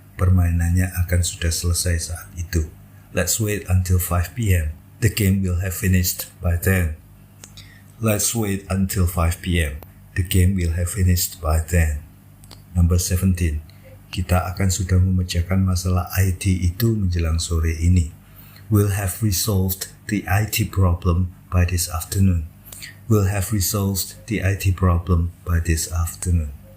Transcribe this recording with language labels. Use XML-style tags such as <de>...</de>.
<id>Permainannya akan sudah selesai saat itu.</id> <en>Let's wait until 5 p.m. The game will have finished by then. Let's wait until 5 p.m. The game will have finished by then. Number 17.</en> <id>Kita akan sudah memecahkan masalah IT itu menjelang sore ini.</id> <en>We'll have resolved the IT problem by this afternoon. We'll have resolved the IT problem by this afternoon.</en>